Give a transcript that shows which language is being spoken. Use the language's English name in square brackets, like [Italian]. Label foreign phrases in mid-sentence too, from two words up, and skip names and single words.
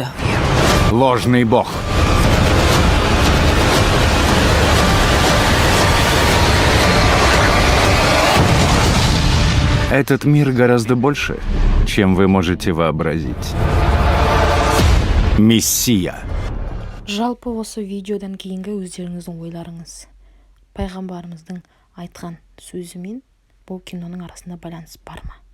[Russian] Ложный бог. Этот мир гораздо больше, чем вы можете вообразить. Мессия. [Kazakh] Жалпы осы видеодан кейінгі өздеріңіздің ойларыңыз. Пайғамбарымыздың айтқан сөзі мен бұл киноның арасында байланыс бар ма?